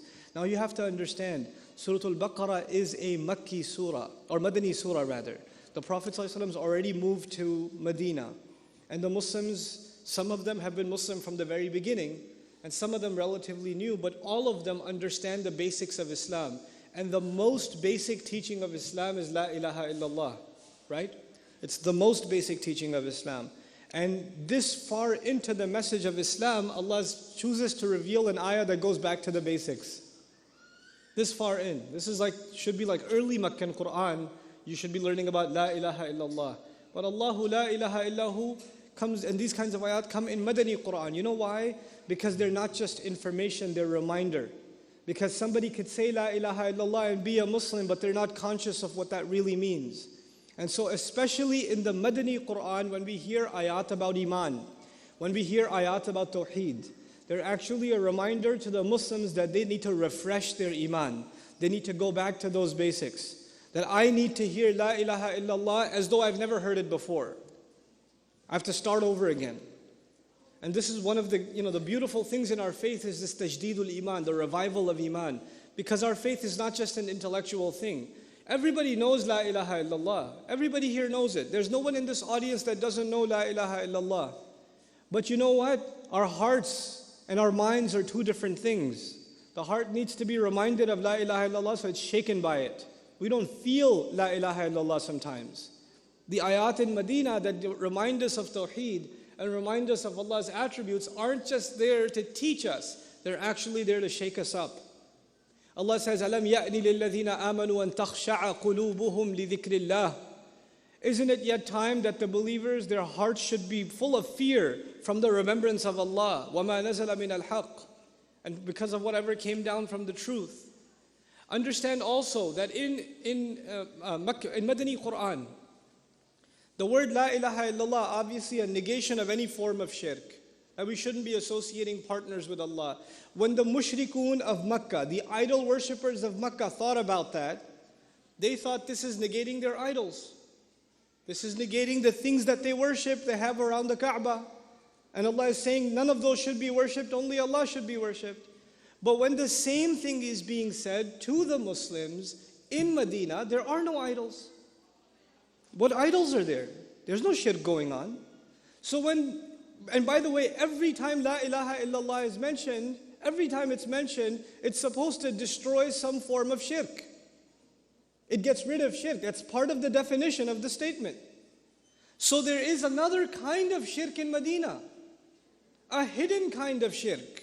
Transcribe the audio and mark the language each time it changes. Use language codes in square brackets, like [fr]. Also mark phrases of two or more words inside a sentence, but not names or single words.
[en] Now you have to understand, Surah Al-Baqarah is a [ar] مكي سورة, [en] or [ar] مدني سورة [en] rather. The Prophet ﷺ has already moved to Medina, and the Muslims, some of them have been Muslim from the very beginning, and some of them relatively new, but all of them understand the basics of Islam. And the most basic teaching of Islam is [ar] لا إله إلا الله, [en] right? It's the most basic teaching of Islam. And this far into the message of Islam, Allah chooses to reveal an ayah that goes back to the basics. This far in. This is should be like early Meccan Quran. You should be learning about [ar] لا إله إلا الله. [en] But [ar] الله لا إله إلا هو [en] comes, and these kinds of ayat come in [ar] مدني قرآن. [en] You know why? Because they're not just information, they're reminder. Because somebody could say [ar] لا إله إلا الله [en] and be a Muslim, but they're not conscious of what that really means. And so especially in the [ar] مدني قرآن, [en] when we hear ayat about Iman, when we hear ayat about Tawheed, they're actually a reminder to the Muslims that they need to refresh their Iman. They need to go back to those basics. That I need to hear [ar] لا إله إلا الله [en] as though I've never heard it before. I have to start over again. And this is one of the, the beautiful things in our faith is this [ar] تجديد الإيمان, [en] the revival of iman. Because our faith is not just an intellectual thing. Everybody knows [ar] لا إله إلا الله. [en] Everybody here knows it. There's no one in this audience that doesn't know [ar] لا إله إلا الله. [en] But you know what? Our hearts and our minds are two different things. The heart needs to be reminded of [ar] لا إله إلا الله, [en] so it's shaken by it. We don't feel [ar] لا إله إلا الله [en] sometimes. The ayat in Medina that remind us of Tawheed and remind us of Allah's attributes aren't just there to teach us. They're actually there to shake us up. Allah says, [ar] أَلَمْ يَأْنِ لِلَّذِينَ آمَنُوا أَن تَخْشَعَ قُلُوبُهُمْ لِذِكْرِ اللَّهِ. [en] Isn't it yet time that the believers, their hearts should be full of fear from the remembrance of Allah? [ar] وَمَا نَزَلَ مِنَ الْحَقِّ. [en] And because of whatever came down from the truth. Understand also that in [ar] مدني قرآن, [en] the word [ar] لا إله إلا الله, [en] obviously a negation of any form of shirk. That we shouldn't be associating partners with Allah. When the mushrikun of Makkah, the idol worshippers of Makkah thought about that, they thought this is negating their idols. This is negating the things that they worship, they have around the Kaaba. And Allah is saying none of those should be worshipped, only Allah should be worshipped. But when the same thing is being said to the Muslims in Medina, there are no idols. What idols are there? There's no shirk going on. So and by the way, every time [ar] لا إله إلا الله [en] is mentioned, every time it's mentioned, it's supposed to destroy some form of shirk. It gets rid of shirk. That's part of the definition of the statement. So there is another kind of shirk in Medina. A hidden kind of shirk.